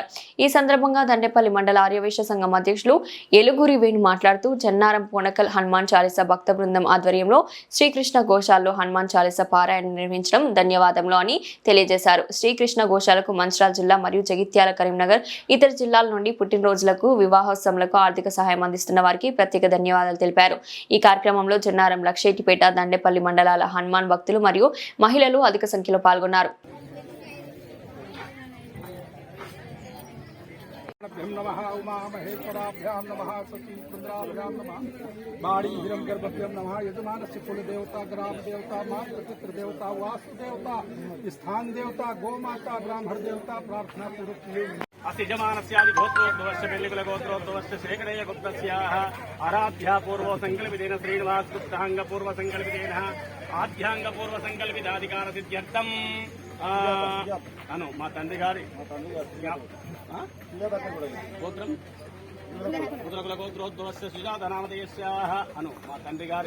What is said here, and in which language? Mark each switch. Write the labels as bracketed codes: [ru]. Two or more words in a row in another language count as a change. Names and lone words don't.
[te] ఈ సందర్భంగా దండేపల్లి మండల ఆర్యవైశ్య సంఘం అధ్యక్షులు ఎలుగురి వేణు మాట్లాడుతూ జన్నారం పోనకల్ హనుమాన్ చాలీసా భక్త బృందం ఆధ్వర్యంలో శ్రీకృష్ణ గోశాలలో హనుమాన్ చాలీసా పారాయణ నిర్వహించడం ధన్యవాదములు అని తెలియజేశారు. శ్రీకృష్ణ గోశాలకు మంచిర్యాల జిల్లా మరియు జగిత్యాల, కరీంనగర్ ఇతర జిల్లాల నుండి పుట్టినరోజులకు, వివాహోత్సవాలకు ఆర్థిక సహాయం అందిస్తున్న వారికి ప్రత్యేక ధన్యవాదాలు తెలిపారు. ఈ కార్యక్రమంలో జన్నారం, లక్షేటిపేట, దండేపల్లి మండలాల హనుమాన్ భక్తులు మరియు మహిళలు అధిక సంఖ్యలో పాల్గొన్నారు. [sa] नमः उमा महेश्वराभ्यां नमः सती सुंदराभ्यां नमः बाड़ी हिरम गर्भभ्यं नमः यजमानस्य कुल देवता, ग्राम देवता, मातृ पितृ देवता, वास्तु देवता, स्थान देवता, गोमाता, ब्राह्मण देवता प्रार्थना पूर्वक अस्य यजमानस्यादि गोत्रोद्भवस्य बेल्लिकुल गोत्रोद्भवस्य शेखरय गुप्तस्याः आराध्या पूर्व संकल्पितेन श्रीनिवास गुप्तांग पूर्व संकल्पितेन आध्यांग पूर्व संकल्पिताधिकार सिद्ध्यर्थम [te] అను మా తండ్రి గారి గోత్రం [sa] उदरकुल गोत्रोद्भवस्य सुजातनामधेयस्याः [te] అను మా తండ్రి గారి,